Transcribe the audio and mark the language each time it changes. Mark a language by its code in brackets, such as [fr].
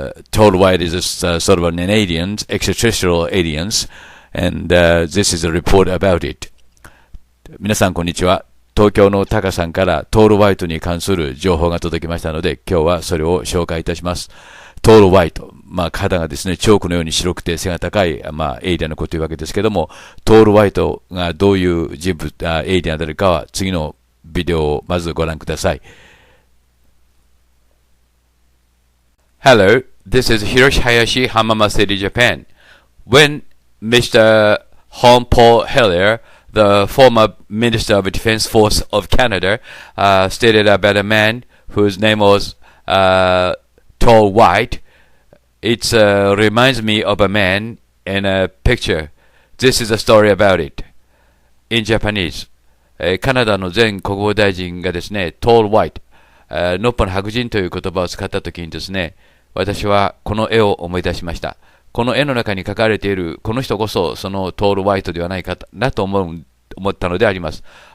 [en] Tall white is sort of an alien, extraterrestrial aliens, and this is a report about it. [ja] 皆さんこんにちは。東京のタカさんからトールホワイトに関する情報が届きましたので、今日はそれを紹介いたします。トールホワイト。肌がですね、チョークのように白くて背が高い、エイリアンのことというわけですけども、トールホワイトがどういう人物、エイリアンであるかは次のビデオをまずご覧ください。 [en] Hello, this is Hiroshi Hayashi, Hamama City, Japan. When Mr. Paul Hellyer, the former Minister of Defense Force of Canada, stated about a man whose name was Tall White, it reminds me of a man in a picture. This is a story about it. In Japanese. [ja] カナダの前国防大臣がですね、Tall White、のっぽの白人という言葉を使ったときにですね、私はこの絵を思い出しました。この絵の中に描かれているこの人こそそのトールホワイトではないかなと思ったのであります。